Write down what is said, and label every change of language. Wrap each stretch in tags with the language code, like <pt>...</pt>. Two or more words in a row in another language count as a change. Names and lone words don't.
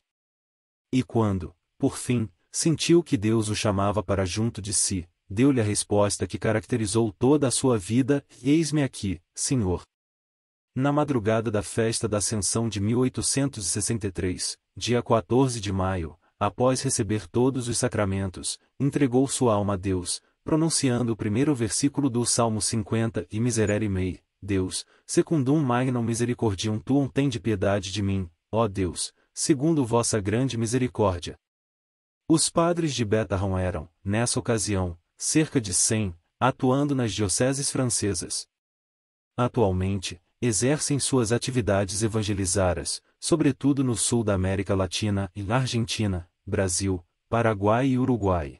<pt>E quando, por fim, sentiu que Deus o chamava para junto de si, deu-lhe a resposta que caracterizou toda a sua vida: eis-me aqui, Senhor. Na madrugada da festa da Ascensão de 1863, dia 14 de maio, após receber todos os sacramentos, entregou sua alma a Deus, pronunciando o primeiro versículo do Salmo 50:</pt> <la>E miserere mei, Deus, secundum magnam misericordiam tuum,</la> <pt>tende piedade de mim, ó Deus, segundo vossa grande misericórdia. Os padres de Bethlehem eram, nessa ocasião, cerca de 100, atuando nas dioceses francesas. Atualmente, exercem suas atividades evangelizaras, sobretudo no sul da América Latina e Argentina, Brasil, Paraguai e Uruguai.</pt>